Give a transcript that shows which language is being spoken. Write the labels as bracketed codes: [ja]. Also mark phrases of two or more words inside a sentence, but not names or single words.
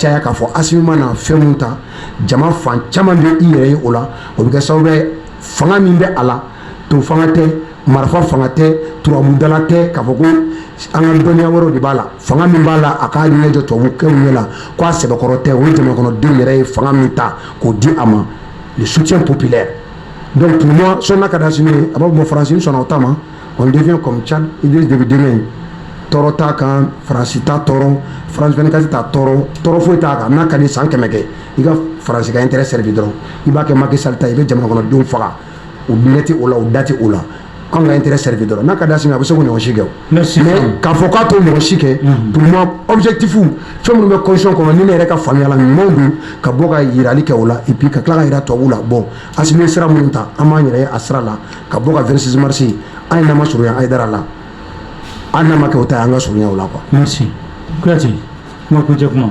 [bm] caya k'a fɔ Asimi mana fɛn mun ta jama fan caman bɛ i yɛrɛ ye o la o bɛ kɛ sababu ye fanga min bɛ a la to fanga tɛ marifa fanga tɛ turabudala tɛ k'a fɔ ko an ka dɔnniya wɛrɛw de b'a la fanga min b'a la a k'a ɲɛ jɔ tubabukɛw ɲɛ la ko a sɛbɛkɔrɔ tɛ o ye jamanakɔnɔdenw yɛrɛ ye fanga min ta k'o di a ma [fr] le soutien populaire donc pour moi [bm] sɔnna ka da Asimi ye a b'a fɔ Faransi sɔnna o ta ma [fr] on devient comme Tchad [bm] Idriss Déby denkɛ tɔɔrɔ t'a kan Faransi t'a tɔɔrɔ France 24 t'a tɔɔrɔ foyi t'a kan n'a ka di san 100 kɛ i ka Faransi ka [fr] intérêt servi [bm] dɔrɔn i b'a kɛ Macky Sall ta i bɛ jamanakɔnɔdenw faga u ɲɛti o la u dati o la an ka [fr] intérêt servi [bm] dɔrɔn n'a ka di Asimi a bɛ se k'o ɲɔgɔn si kɛ mais k'a fɔ k'a t'o ɲɔgɔn si kɛ [fr] pour moi objectif [bm] fɛn minnu bɛ constitution kɔnɔ ni ne yɛrɛ ka faamuya la ɲumanw don ka bɔ ka yirali kɛ o la [fr] et puis [bm] ka tila ka yira tubabuw la bon Asimi ye sira minnu ta an b'an yɛrɛ ye a sira la ka bɔ ka 26 mars an ye n'an ma surunya Hayidara la an n'a ma kɛ o ta ye an ka surunya o la quoi. Merci. Kuyate kuma kuncɛ kuma